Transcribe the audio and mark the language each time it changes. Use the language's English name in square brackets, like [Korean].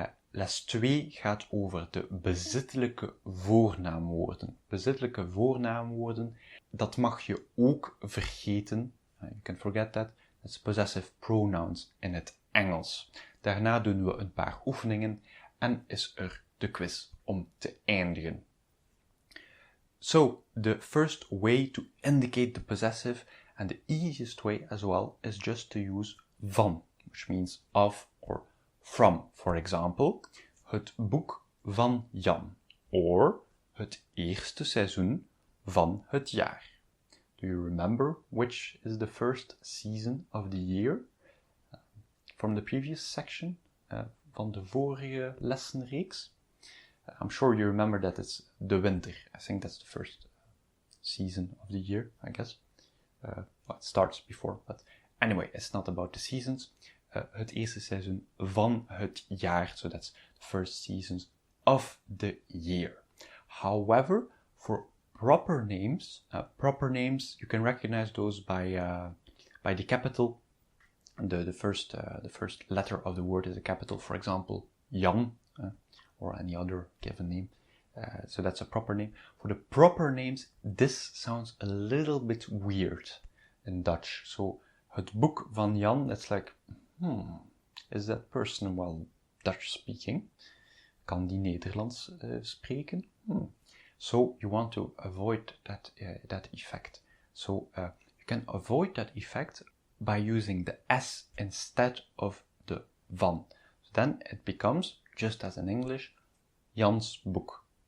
[Dutch] Les 2 gaat over de bezittelijke voornaamwoorden. Bezittelijke voornaamwoorden, dat mag je ook vergeten. [English] You can forget that. It's possessive pronouns in [Dutch] het Engels. Daarna doen we een paar oefeningen en is er de quiz om te eindigen. [English] So, the first way to indicate the possessive, and the easiest way as well, is just to use van, which means of or from. For example, [Dutch] het boek van Jan, or het eerste seizoen van het jaar. [English] Do you remember which is the first season of the year? From the previous section, [Dutch] van de vorige lessenreeks. [English] I'm sure you remember that it's the winter. I think that's the first season of the year, I guess. Well, it starts before, but anyway, it's not about the seasons. [Dutch] Het eerste seizoen van het jaar, [English] so that's the first seasons of the year. However, for proper names, you can recognize those by the capital. The first letter of the word is a capital. For example, Jan, or any other given name. So that's a proper name. For the proper names, this sounds a little bit weird in Dutch. So, [Dutch] het boek van Jan, [English] that's like, is that person well Dutch speaking? [Dutch] Kan die Nederlands spreken? [English] So you want to avoid that effect. So you can avoid that effect by using the S instead of the van. So then it becomes, just as in English, Jan's boek.